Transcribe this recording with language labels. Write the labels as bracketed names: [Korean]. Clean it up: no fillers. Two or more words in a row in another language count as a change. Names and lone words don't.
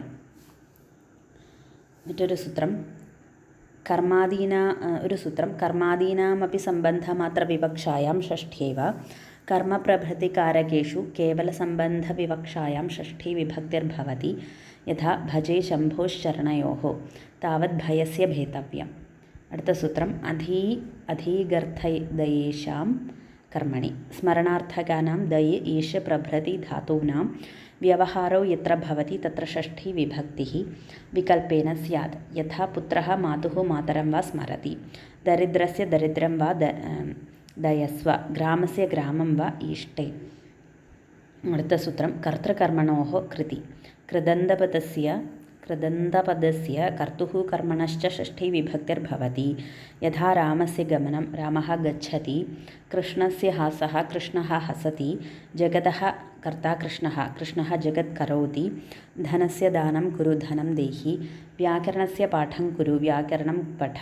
[Malayalam] മറ്റൊരു സൂത്രം [Sanskrit] കർമാദീനാമപി സംബന്ധമാത്രവിവക്ഷായാം ഷഷ്ഠ്യേവ കർമ്മപ്രഭൃതികാരകേഷു കേവലസംബന്ധവിവക്ഷായാം ഷഷ്ഠീ വിഭക്തിർഭവതി. യഥാ ഭജേ ശംഭോശ്ചരണയോഃ താവത് ഭയസ്യ ഭേതവ്യം. [Malayalam] അടുത്ത സൂത്രം [Sanskrit] അധീഗർത്ഥയേഷാം कर्मणि स्मरणार्थकानां दये ईश प्रभृति धातूनां व्यवहारो यत्र भवति तत्र षष्ठी विभक्तिः विकल्पेन स्यात्। यथा पुत्रः मातुः मातरं वा स्मरति, दरिद्रस्य दरिद्रं वा दयस्व, ग्रामस्य ग्रामं वा ईष्टे। [Malayalam] അടുത്ത സൂത്രം [Sanskrit] കർത്തൃകർമ്മണോः കൃതി कृदन्तपदस्य कर्तुः कर्मणश्च षष्ठी विभक्तिर्भवति। यथा रामस्य गमनं रामः गच्छति, कृष्णस्य हासः कृष्णः हसति, जगतः कर्ता कृष्णः जगत् करोति, धनस्य दानं कुरु धनं देहि, व्याकरणस्य पाठं कुरु व्याकरणं पठ।